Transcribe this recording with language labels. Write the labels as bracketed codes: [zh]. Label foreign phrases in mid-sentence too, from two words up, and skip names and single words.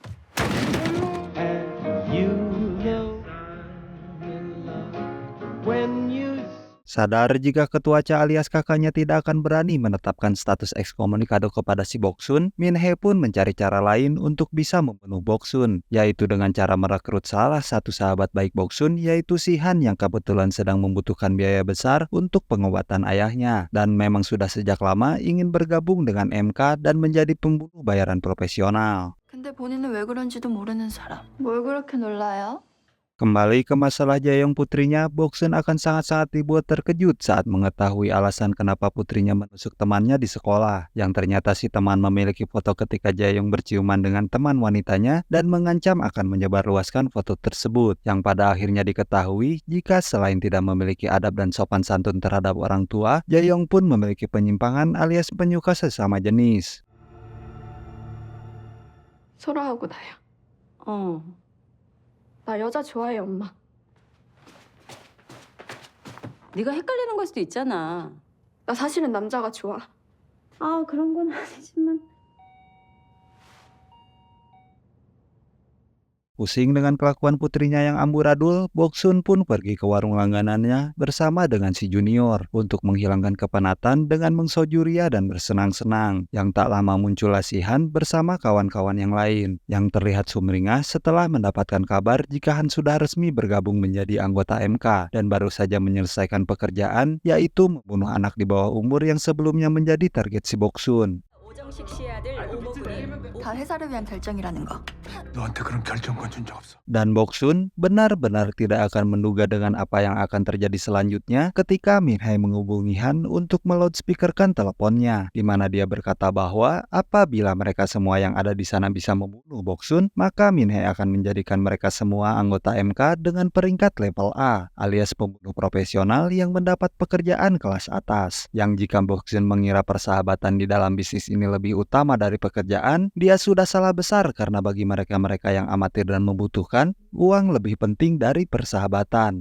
[id] Sadar jika ketua Cha alias kakaknya tidak akan berani menetapkan status ekskomunikado kepada si Boksun, Min Hye pun mencari cara lain untuk bisa membunuh Boksun, yaitu dengan cara merekrut salah satu sahabat baik Boksun, yaitu si Han yang kebetulan sedang membutuhkan biaya besar untuk pengobatan ayahnya, dan memang sudah sejak lama ingin bergabung dengan MK dan menjadi pembunuh bayaran profesional. [ko] 근데 본인은 왜 그런지도 모르는 사람. 뭘 그렇게 놀라요? [id] Kembali ke masalah Jaeyoung putrinya, Boksun akan sangat-sangat dibuat terkejut saat mengetahui alasan kenapa putrinya menusuk temannya di sekolah. Yang ternyata si teman memiliki foto ketika Jaeyoung berciuman dengan teman wanitanya dan mengancam akan menyebarluaskan foto tersebut. Yang pada akhirnya diketahui jika selain tidak memiliki adab dan sopan santun terhadap orang tua, Jaeyoung pun memiliki penyimpangan alias penyuka sesama jenis. [ko] 설아하고 나야. 어. 나 여자 좋아해, 엄마. 네가 헷갈리는 걸 수도 있잖아. 나 사실은 남자가 좋아. 아, 그런 건 아니지만. [id] Pusing dengan kelakuan putrinya yang amburadul, Boksun pun pergi ke warung langganannya bersama dengan si junior untuk menghilangkan kepenatan dengan mengsojuria dan bersenang-senang. Yang tak lama muncullah si Han bersama kawan-kawan yang lain, yang terlihat sumringah setelah mendapatkan kabar jika Han sudah resmi bergabung menjadi anggota MK dan baru saja menyelesaikan pekerjaan, yaitu membunuh anak di bawah umur yang sebelumnya menjadi target si Boksun. [ko] 오정식 씨의 아들 오모군이 다 회사를 위한 결정이라는 거. 너한테 그런 결정권 준 적 없어. [id] Dan Boksun benar-benar tidak akan menduga dengan apa yang akan terjadi selanjutnya ketika Min-hae menghubungi Han untuk meloudspeakerkan teleponnya, di mana dia berkata bahwa apabila mereka semua yang ada di sana bisa membunuh Boksun, maka Min-hae akan menjadikan mereka semua anggota MK dengan peringkat level A, alias pembunuh profesional yang mendapat pekerjaan kelas atas. Yang jika Boksun mengira persahabatan di dalam bisnis ini lebih utama dari pekerjaan, dia sudah salah besar karena bagi mereka-mereka yang amatir dan membutuhkan, uang lebih penting dari persahabatan.